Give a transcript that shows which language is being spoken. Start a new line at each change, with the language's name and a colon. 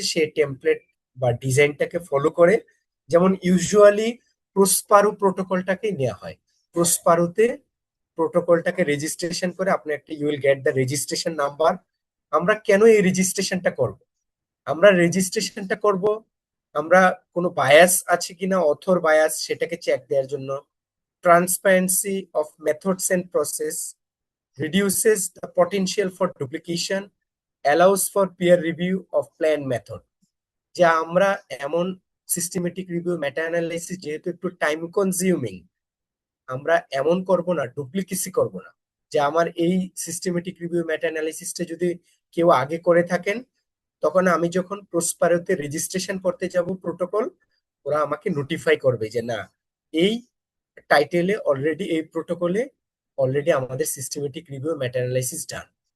Bangla: সেই টেমপ্লেট বা ডিজাইনটাকে ফলো করে, যেমন ইউজুয়ালি প্রসপারো প্রোটোকলটাকেই নেওয়া হয়। প্রসপারোতে প্রোটোকলটাকে রেজিস্ট্রেশন করে আপনি একটা
English: You will get the registration number.
Bangla: আমরা কেন এই রেজিস্ট্রেশনটা করব? আমরা রেজিস্ট্রেশনটা করব আমরা কোনো বায়াস আছে কিনা, অথর বায়াস, সেটাকে চেক দেওয়ার জন্য।
English: Transparency of methods and process, reduces the potential for duplication, allows for peer review of plan method।
Bangla: যে আমরা এমন সিস্টেমেটিক রিভিউ, মেটা অ্যানালাইসিস যেহেতু একটু টাইম কনজিউমিং, আমরা এমন করব না, ডুপ্লিকেসি করব না। যে আমার এই সিস্টেমেটিক রিভিউ মেটা অ্যানালাইসিসটা যদি কেউ আগে করে থাকেন, তখন আমি যখন প্রসপারোতে রেজিস্ট্রেশন করতে যাব প্রোটোকল, ওরা আমাকে নোটিফাই করবে যে না, এই টাইটেলে অলরেডি, এই প্রোটোকলে অলরেডি আমাদের সিস্টেমেটিক রিভিউ মেটা অ্যানালাইসিস ডান।